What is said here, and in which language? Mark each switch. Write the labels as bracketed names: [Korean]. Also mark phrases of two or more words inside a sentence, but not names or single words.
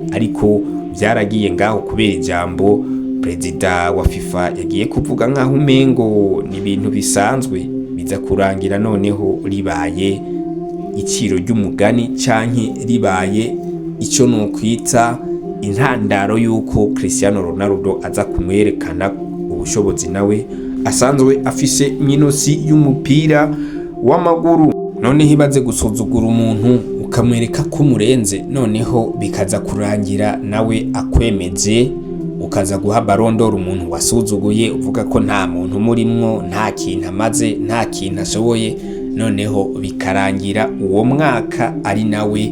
[Rundi] Ariko byaragiye ngaho kubera ijambo perezida wa FIFA yagiye kuvuga nkaho umengo ni ibintu bisanzwe biza kurangira noneho ribaye iciro ry'umugani canke ribaye ico nokwita intandaro y'uko Cristiano Ronaldo aza kumwerekana ubushobozi nawe asanzwe afise mw'inosi y'umupira w'amaguru. Noneho ibaze gusuzugura umuntu ukamwereka ko umurenze, noneho bikaza kurangira nawe akwemeje, ukaza guha Ballon d'Or umuntu wasuzuguye uvuga ko nta muntu murimwo, nta kintu amaze, nta kintu ashoboye, noneho bikarangira uwo mwaka ari nawe